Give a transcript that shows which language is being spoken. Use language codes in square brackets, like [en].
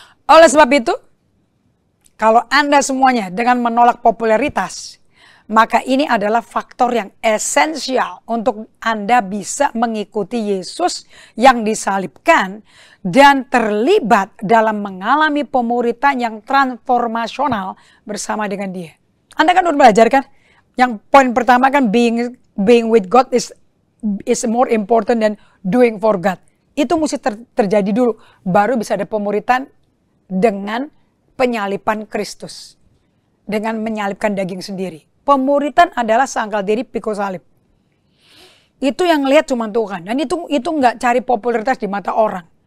[id] Oleh sebab itu, kalau Anda semuanya dengan menolak popularitas, maka ini adalah faktor yang esensial untuk Anda bisa mengikuti Yesus yang disalibkan dan terlibat dalam mengalami pemuritan yang transformasional bersama dengan dia. Anda kan udah belajar kan? Yang poin pertama kan [en] being with God is more important than doing for God. [id] Itu mesti terjadi dulu. Baru bisa ada pemuritan dengan penyalipan Kristus. Dengan menyalibkan daging sendiri. Pemuritan adalah sangkal diri pikul salib. Itu yang lihat cuma Tuhan. Dan itu nggak cari popularitas di mata orang.